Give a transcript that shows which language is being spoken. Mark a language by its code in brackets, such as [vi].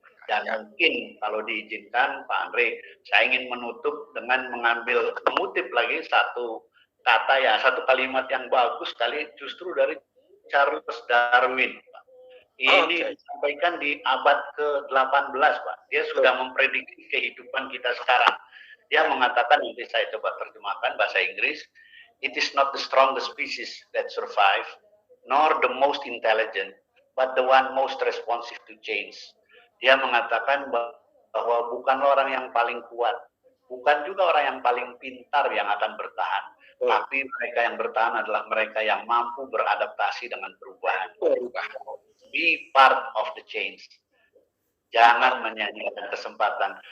[id] Dan mungkin kalau diizinkan Pak Andre, saya ingin menutup dengan mengutip lagi satu kata ya, satu kalimat yang bagus sekali justru dari Charles Darwin. Ini disampaikan di abad ke-18, Pak. Dia sudah memprediksi kehidupan kita sekarang. Dia mengatakan, nanti saya coba terjemahkan bahasa Inggris, [en] it is not the strongest species that survive, nor the most intelligent, but the one most responsive to change. [id] Dia mengatakan bahwa bukanlah orang yang paling kuat, bukan juga orang yang paling pintar yang akan bertahan, tapi mereka yang bertahan adalah mereka yang mampu beradaptasi dengan perubahan. [en] Be part of the change. [id] Jangan menyanyiakan kesempatan.